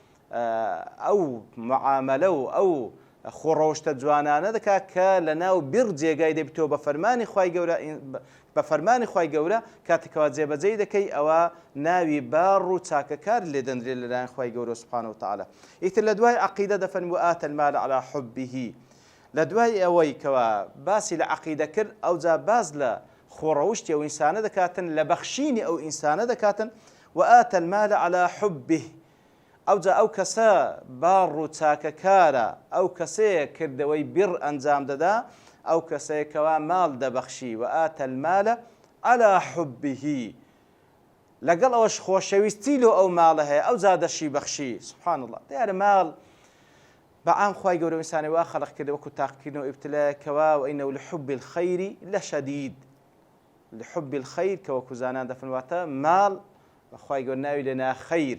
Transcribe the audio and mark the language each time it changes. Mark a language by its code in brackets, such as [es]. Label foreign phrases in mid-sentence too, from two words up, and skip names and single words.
[ckb] ئەو معاملە و ئەو خوڕەوشتە جوانانە دەکات کە لە ناو بڕ جێگای دەبیتەوە بە فەرمانی خوای گەورە کاتێکەوە جێبەجێی دەکەی ئەوە ناوی باڕ و چاکەکار لێ دەنرێت لەلایەن خوای گەورە [ar] سبحانه وتعالى. [ckb] ئیتر لە دوای عەقیدە دەفەرمی [ar] وآتى المال على حبه. [ckb] لە دوای ئەوەی کەوە باسی لە عەقیدە کرد ئەوجا باز لە خوڕەوشتی ئەو ئینسانە دەکاتن، لە بەخشینی ئەو ئینسانە دەکاتن. [ar] وآتى المال على حبه. [ckb] ئەوجا ئەو کەسە باڕ و چاکەکارە، ئەو کەسەیە کردەوەی بڕ ئەنجام دەدا، ئەو کەسەیەکەوە ماڵ دەبەخشی. [ar] وآتى المال على حبه، [ckb] لەگەڵ ئەوەش خۆشەویستی لۆ ئەو ماڵە هەیە ئەوجا دەشی بەخشی. [ar] سبحان الله. [ckb] دیارە ماڵ بەعام خوای گەورە ئینسانی وا خەڵق کردە وەکو تاقیکردنەوە ئیبتلایەکەوە [ar] وئینەهو لحب الخەیر لەشەدید. لحب الخەیر [ckb] کە وەکو زانان دەفەرمواتە ماڵ خوای گەورە ناوی لەنا خەیر.